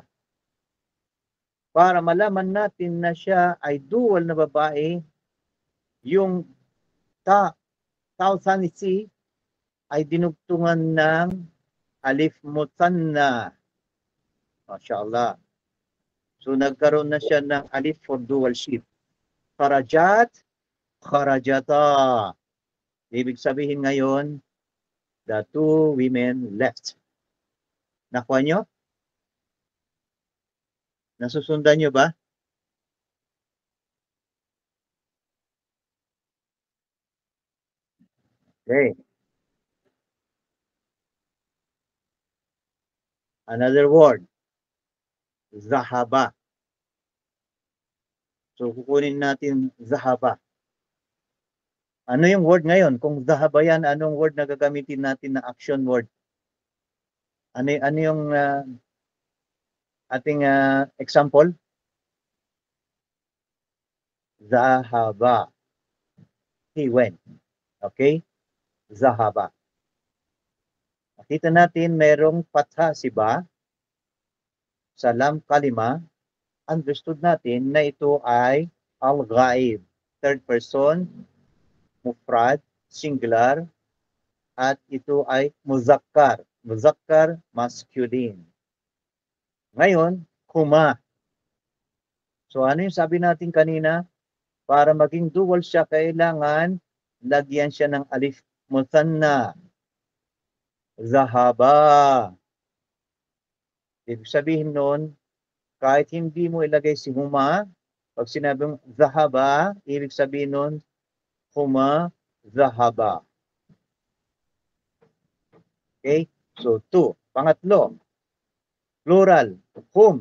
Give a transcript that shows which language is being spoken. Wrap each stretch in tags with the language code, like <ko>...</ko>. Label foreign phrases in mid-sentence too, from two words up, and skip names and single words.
<tl>Para malaman natin na siya ay dual na babae, yung tao sanisi ay dinugtungan ng</tl> <ar>ألف مثنى.</ar> <tl>MashaAllah. So nagkaroon na siya ng alif</tl> <en>for dualship.</en> <ar>خرجت، خرجتا.</ar> <tl>Ibig sabihin ngayon,</tl> <en>the two women left.</en> <tl>Nakuha nyo? Nasusundan nyo ba? Okay.</tl> <en>Another word.</en> <tl>Zahaba. So, kukunin natin zahaba. Ano yung word ngayon? Kung zahaba yan, anong word na gagamitin natin na</tl> <en>action word?</en> <tl>Ano yung ating example? Zahaba.</tl> <en>He went.</en> <tl>Okay? Zahaba. Nakita natin merong patha si ba sa lam kalima. Understood natin na ito ay al-ghaib.</tl> <en>Third person, mufrad, singular,</en> <tl>at ito ay muzakkar. Muzakkar, masculine. Ngayon, huma. So ano yung sabi natin kanina? Para maging dual siya, kailangan lagyan siya ng</tl> <ar>ألف مثنى.</ar> <tl>Zahaba. Ibig sabihin nun, kahit hindi mo ilagay si huma, pag sinabing zahaba, ibig sabihin nun,</tl> <ar>هما، ذهبا.</ar> <en>Okay? So, two.</en> <tl>Pangatlo, plural, hum.</tl>